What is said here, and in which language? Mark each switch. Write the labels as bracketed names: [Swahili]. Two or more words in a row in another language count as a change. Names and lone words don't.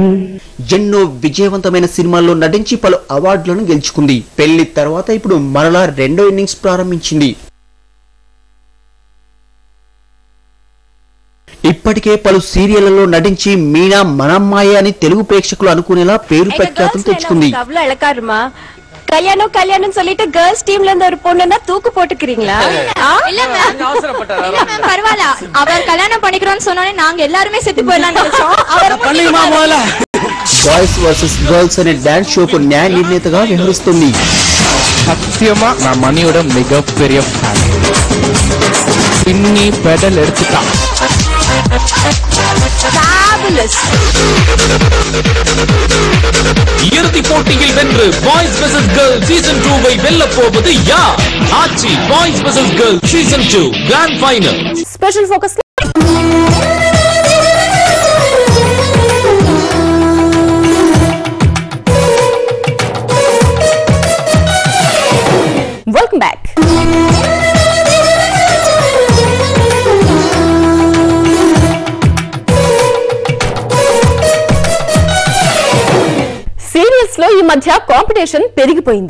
[Telugu] ఎన్నో విజయవంతమైన సినిమాల్లో నటించి పలు అవార్డులను గెలుచుకుంది. పెళ్లి తర్వాత ఇప్పుడు మరలా రెండో ఇన్నింగ్స్ ప్రారంభించింది. ఇప్పటికే పలు సీరియళ్లలో నటించి మీనా మనమ్మాయి అని తెలుగు ప్రేక్షకులు అనుకునేలా పేరు ప్రఖ్యాతులు తెచ్చుకుంది. [Tamil] கல்யாணம் கல்யாணம் சொல்லிட்டு கேர்ள்ஸ் டீம்ல இருந்து ஒரு பொண்ணுன்னா தூக்கு போட்டுக்கிறீங்களா? பரவாயில்ல, அவர் கல்யாணம் பண்ணிக்கிறோம்னு சொன்னோன்னே நாங்க எல்லாருமே செத்து போயிடலாம்னு நினைச்சோம். [Telugu] బాయ్స్ వర్సెస్ గర్ల్స్ అనే డాన్స్ షోకు న్యాయ నిర్ణేతగా వ్యవహరిస్తుంది. [Tamil] சத்தியமா நான் மணியோட மிகப்பெரிய ஃபேன். பின்னி பெடல் எடுத்துட்டா. இறுதி போட்டியில் வென்று பாய்ஸ் வெர்சஸ் கேர்ள்ஸ் சீசன் 2 வெல்ல போவது யார்? ஆச்சி பாய்ஸ் வெர்சஸ் கேர்ள்ஸ் சீசன் 2 [English] grand final. special focus welcome back. [Telugu] సీరియల్స్ లో ఈ మధ్య కాంపిటీషన్ పెరిగిపోయింది.